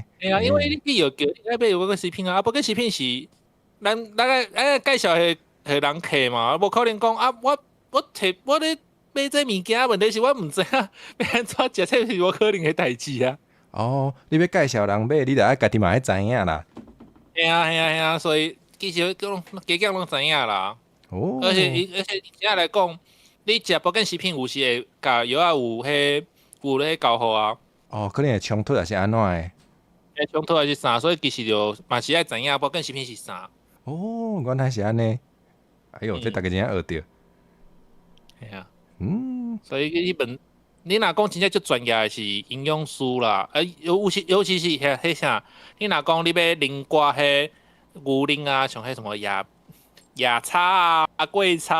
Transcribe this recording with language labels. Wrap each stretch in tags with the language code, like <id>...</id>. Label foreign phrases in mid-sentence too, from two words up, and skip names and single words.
<nan>因为你药叫你买有个食品啊，保健食品是咱个介绍迄人客嘛，无可能讲啊，我咧买这物件，问题是我毋知影要安怎食，这是无可能的代志啊。哦，你要介绍人买，你就爱家己嘛爱知影啦。系啊，所以其实家拢知影啦。哦，而且现在来讲，你食保健食品有时会甲药啊有咧交互啊。哦，可能会冲突还是安怎的？冲突还是啥？所以其实就嘛是爱知影保健食品是啥。哦，原来是安尼。哎呦，这大家真正学着。系啊。所以你若讲真正最专业的是营养师啦，尤其是迄啥，你若讲你要啉寡迄牛奶啊，像迄什么亚茶啊、桂茶。</nan>